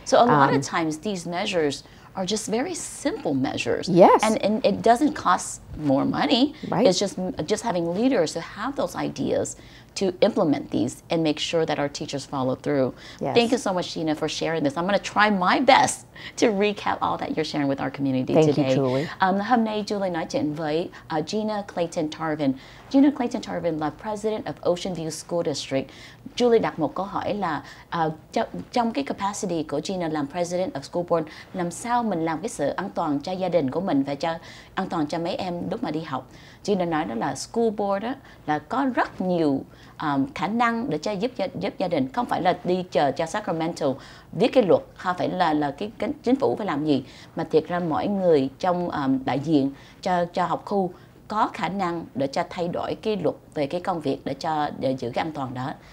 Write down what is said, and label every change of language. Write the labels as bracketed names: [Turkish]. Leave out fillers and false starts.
[English] So a lot of times these measures are just very simple measures. Yes. And it doesn't cost more money. Right. It's just having leaders who have those ideas to implement these and make sure that our teachers follow through. Yes. Thank you so much, Gina, for sharing this. I'm going to try my best to recap all that you're sharing with our community Thank today. you, Julie. [Vietnamese] Hôm nay Julie nói chuyện với Gina, Clayton, Tarvin. Gina, Clayton, Tarvin là [English] President of Ocean View School District. [Vietnamese] Julie đặt một câu hỏi là trong cái capacity của Gina làm [English] President of School Board, [Vietnamese] làm sao mình làm cái sự an toàn cho gia đình của mình và cho an toàn cho mấy em lúc mà đi học. Gina nói đó là School Board đó, là có rất nhiều khả năng để cho giúp gia đình, không phải là đi chờ cho Sacramento viết cái luật, không phải là cái chính phủ phải làm gì, mà thiệt ra mỗi người trong đại diện cho học khu có khả năng để cho thay đổi cái luật về cái công việc để giữ cái an toàn đó.